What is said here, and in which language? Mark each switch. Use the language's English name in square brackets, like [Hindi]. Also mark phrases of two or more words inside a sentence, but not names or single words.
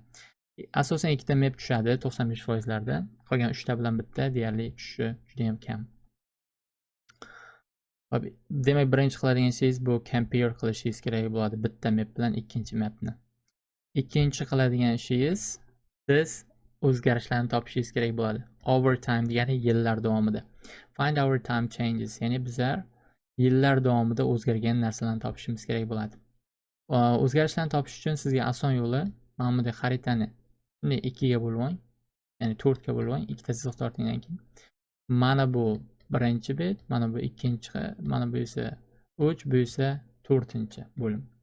[Uzbek] Asosan ikkita map tushadi 95%larda, qolgan uchta bilan bitta deyarli tushishi juda ham kam. Hop, demak birinchi qiladigan ishingiz bu compare qilishingiz kerak bo'ladi bitta map bilan ikkinchi mapni. Ikkinchi qiladigan ishingiz siz o'zgarishlarni topishingiz kerak bo'ladi. [English] Over time [Uzbek] degani yillar davomida. [English] Find over time changes, [Uzbek] ya'ni bizlar yillar davomida o'zgargan narsalarni topishimiz kerak bo'ladi. O'zgarishlarni topish uchun sizga oson yo'li mana bunday xaritani bunday ikkiga bo'lib oling, ya'ni 4 ga bo'lib oling, ikkita chiziq tortgandan keyin mana bu birinchi bet, mana bu ikkinchi, mana bu esa 3, bu esa 4-chi bo'lim.